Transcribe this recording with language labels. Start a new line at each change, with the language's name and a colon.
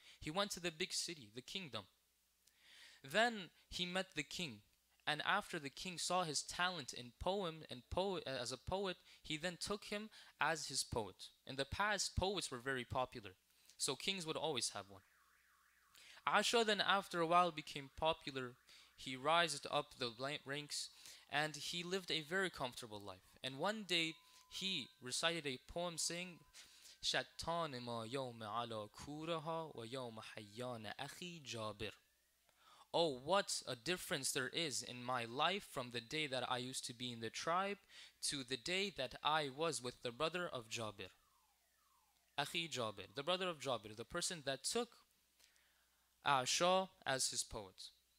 English: He went to the big city, the kingdom. Then he met the king, and after the king saw his talent in poem and as a poet, he then took him as his poet. In the past, poets were very popular, so kings would always have one. Asha then after a while became popular. He rised up the ranks and he lived a very comfortable life. And one day he recited a poem saying,
Arabic: شَتَّانِ مَا يَوْمَ عَلَى كُورَهَا وَيَوْمَ حَيَّانَ أَخِي جَابِرٍ.
English: Oh, what a difference there is in my life from the day that I used to be in the tribe to the day that I was with the brother of Jabir. Akhi Jabir, the brother of Jabir, the person that took Asha as his poet.